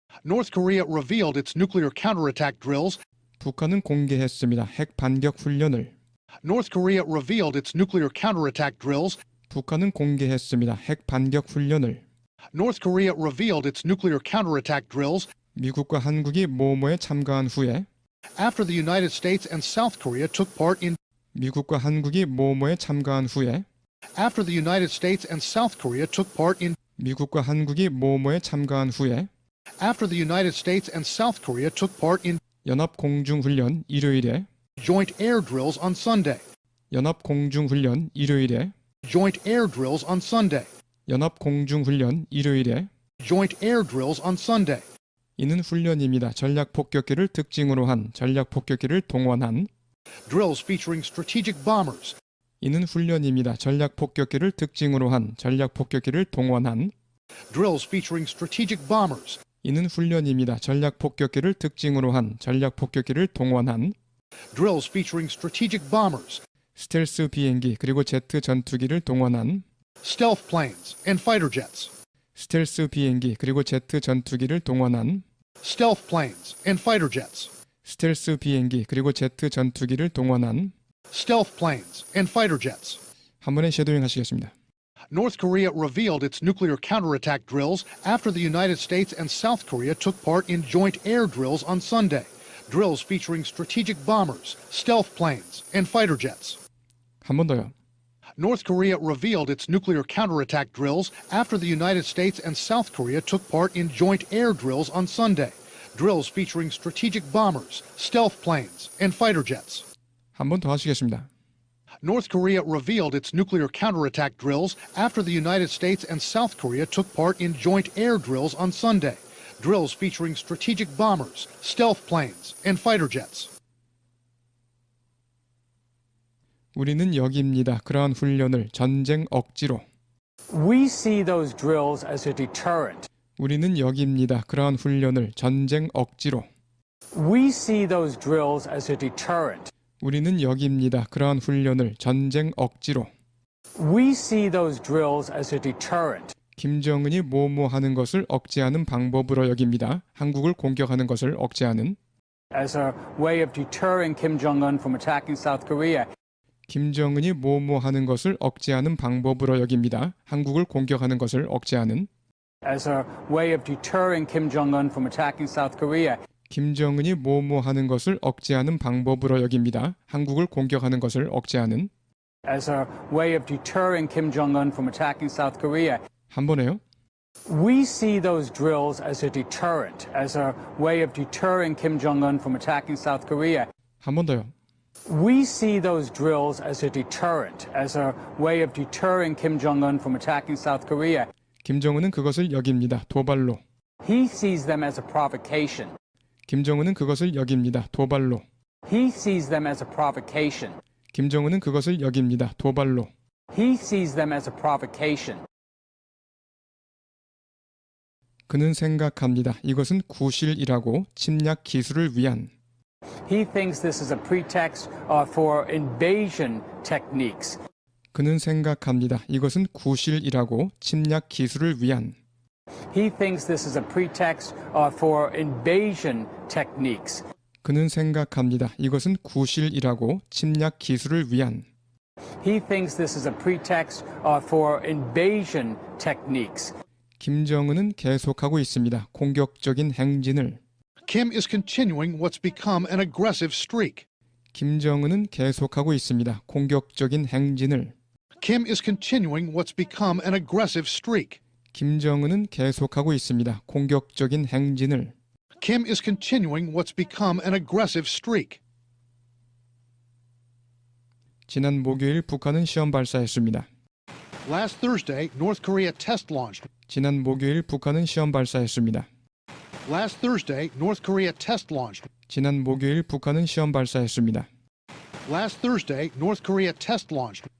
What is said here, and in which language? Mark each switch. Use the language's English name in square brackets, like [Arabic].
[English] North Korea revealed its nuclear counterattack drills. [Korean] 북한은 공개했습니다. 핵 반격 훈련을. [English] North Korea revealed its nuclear counterattack drills. [Korean] 북한은 공개했습니다. 핵 반격 훈련을. [English] North Korea revealed its nuclear counterattack drills. [Korean] 미국과 한국이 모모에 참가한 후에 [English] After the United States and South Korea took part in [Korean] 미국과 한국이 모모에 참가한 후에 [English] After the United States and South Korea took part in [Korean] 미국과 한국이 모모에 참가한 후에 [English] After the United States and South Korea took part in [Korean] 연합 공중 훈련 일요일에 [English] joint air drills on Sunday. [Korean] 연합 공중 훈련 일요일에 [English] Joint air drills on Sunday. [Korean] 연합 공중 훈련 일요일에 [English] Joint air drills on Sunday. [Korean] 이는 훈련입니다. 전략 폭격기를 특징으로 한 전략 폭격기를 동원한 [English] Drills featuring strategic bombers. [Korean] 이는 훈련입니다. 전략 폭격기를 특징으로 한 전략 폭격기를 동원한 [English] Drills featuring strategic bombers. [Korean] 이는 훈련입니다. 전략 폭격기를 특징으로 한 전략 폭격기를 동원한 [English] Drills featuring strategic bombers, [Korean] 스텔스 비행기 그리고 제트 전투기를 동원한 [English] stealth planes, and fighter jets. [Korean] 스텔스 비행기 그리고 제트 전투기를 동원한 [English] Stealth planes and fighter jets. [Korean] 스텔스 비행기 그리고 제트 전투기를 동원한 [English] Stealth planes and fighter jets. [Korean] 한 번에 쉐도잉 하시겠습니다. [English] North Korea revealed its nuclear counterattack drills after the United States and South Korea took part in joint air drills on Sunday. Drills featuring strategic bombers, stealth planes, and fighter jets. [Korean] 한 번 더요. [English] North Korea revealed its nuclear counterattack drills after the United States and South Korea took part in joint air drills on Sunday. Drills featuring strategic bombers, stealth planes, and fighter jets. [Korean] 한 번 더 하시겠습니다. [English] North Korea revealed its nuclear counterattack drills after the United States and South Korea took part in joint air drills on Sunday. Drills featuring strategic bombers, stealth planes, and fighter jets. [Korean] 우리는 여기입니다. 그러한 훈련을 전쟁 억지로. [English] We see those drills as a deterrent. [Korean] 우리는 여기입니다. 그러한 훈련을 전쟁 억지로. [English] We see those drills as a deterrent. [Korean] 우리는 여기입니다. 그러한 훈련을 전쟁 억지로. [English] We see those drills as a deterrent. [Korean] 김정은이 뭐뭐하는 것을 억제하는 방법으로 여깁니다. 한국을 공격하는 것을 억제하는 [English] As a way of deterring Kim Jong-un from attacking South Korea. [Korean] 김정은이 뭐뭐하는 것을 억제하는 방법으로 여깁니다. 한국을 공격하는 것을 억제하는 [English] As a way of deterring Kim Jong-un from attacking South Korea. [Korean] 김정은이 뭐뭐하는 것을 억제하는 방법으로 여깁니다. 한국을 공격하는 것을 억제하는 [English] As a way of deterring Kim Jong-un from attacking South Korea. [Korean] 한 번에요. [English] We see those drills as a deterrent, as a way of deterring Kim Jong-un from attacking South Korea. [Korean] 한 번 더요. [English] We see those drills as a deterrent, as a way of deterring Kim Jong-un from attacking South Korea. [Korean] 김정은은 그것을 여깁니다. 도발로. [English] He sees them as a provocation. [Korean] 김정은은 그것을 여깁니다. 도발로. [English] He sees them as a provocation. [Korean] 김정은은 그것을 여깁니다. 도발로. [English] He sees them as a provocation. [Korean] 그는 생각합니다. 이것은 구실이라고 침략 기술을 위한 [English] He thinks this is a pretext for invasion techniques. [Korean] 그는 생각합니다. 이것은 구실이라고 침략 기술을 위한 [English] He thinks this is a pretext for invasion techniques. [Korean] 그는 생각합니다. 이것은 구실이라고 침략 기술을 위한 [English] He thinks this is a pretext for invasion techniques. [Korean] 김정은은 계속하고 있습니다. 공격적인 행진을 [English] Kim is continuing what's become an aggressive streak. [Korean] 김정은은 계속하고 있습니다. 공격적인 행진을 [English] Kim is continuing what's become an aggressive streak. [Korean] 김정은은 계속하고 있습니다. 공격적인 행진을 [English] Kim is continuing what's become an aggressive streak. [Korean] 지난 목요일 북한은 시험 발사했습니다. [English] Last Thursday, North Korea test launched. [Korean] 지난 목요일 북한은 시험 발사했습니다. [English] Last Thursday, North Korea test launched. [Korean] 지난 목요일 북한은 시험 발사했습니다. [English] Last Thursday, North Korea test launched.